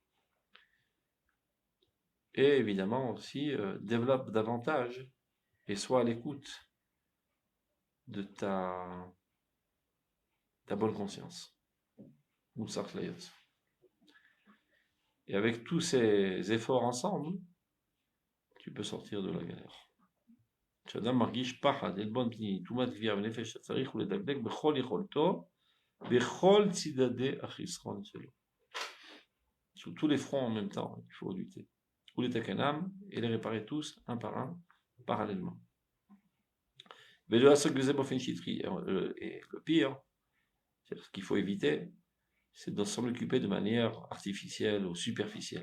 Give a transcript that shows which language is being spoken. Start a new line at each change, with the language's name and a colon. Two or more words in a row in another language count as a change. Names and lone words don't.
French: Et évidemment aussi, développe davantage et sois à l'écoute de ta bonne conscience. Et avec tous ces efforts ensemble, tu peux sortir de la galère.
Hebrew: כשאדם מרגיש פחד, עלבון פנימי, תרומת גבייה ונפש, צריך ולדקדק בכל יכולתו, בכל צידדי החסרון שלו.
French: Sur tous les fronts en même temps, il faut lutter. Ou les takanam, et les réparer tous, un par un, parallèlement. Mais de la et le pire, c'est ce qu'il faut éviter, c'est de s'en occuper de manière artificielle ou superficielle.